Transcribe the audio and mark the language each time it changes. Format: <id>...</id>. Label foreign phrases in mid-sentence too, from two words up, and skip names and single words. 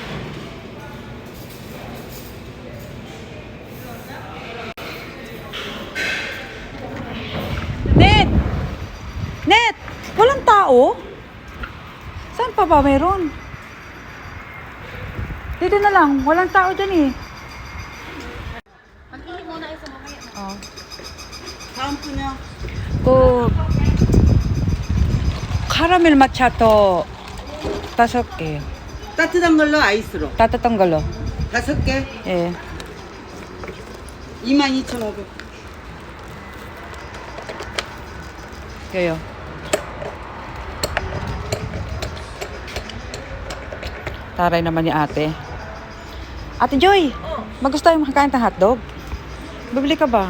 <tl>Net! Net! Walang tao? Saan pa ba meron? Dito na lang. Walang tao dyan eh. Mag-ihi muna ay sa mamaya. Oh. Saan po niya?</tl> <ko>카라멜 마차토 5개. 따뜻한 걸로 아이스로 따뜻한 걸로. 5개 예. 22,500.</ko> <tl>Kayo. Taray naman ni ate. Ate Joy, magusto tayo makakain ng hotdog? Bibili ka ba?</tl>